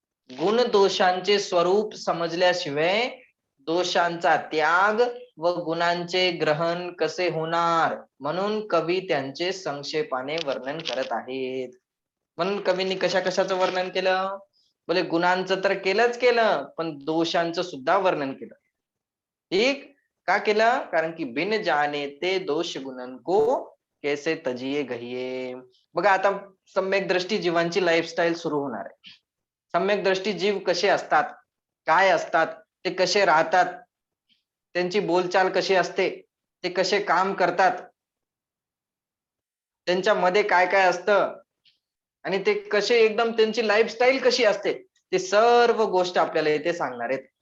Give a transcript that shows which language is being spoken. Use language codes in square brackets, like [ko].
[mr] गुण दोषांचे स्वरूप समजल्याशिवाय दोषांचा त्याग व गुणांचे ग्रहण कसे होणार, म्हणून कवी त्यांचे संक्षेपाने वर्णन करत आहेत. म्हणून कवींनी कशाचं वर्णन केलं? बोले गुणांचं तर केलं, पण दोषांचं सुद्धा वर्णन केलं. ठीक का केलं? कारण की [hi] बिन जाने ते दोष गुणन को कैसे तजिये गहिये. [mr] बघा आता सम्यक दृष्टी जीवांची लाईफस्टाईल सुरू होणार आहे. सम्यक दृष्टी जीव कसे असतात, काय असतात, ते कसे राहतात, त्यांची बोलचाल कशी असते, ते कसे काम करतात, त्यांच्यामध्ये काय काय असतं आणि ते कसे एकदम त्यांची लाईफस्टाईल कशी असते, ते सर्व गोष्ट आपल्याला इथे सांगणार आहेत.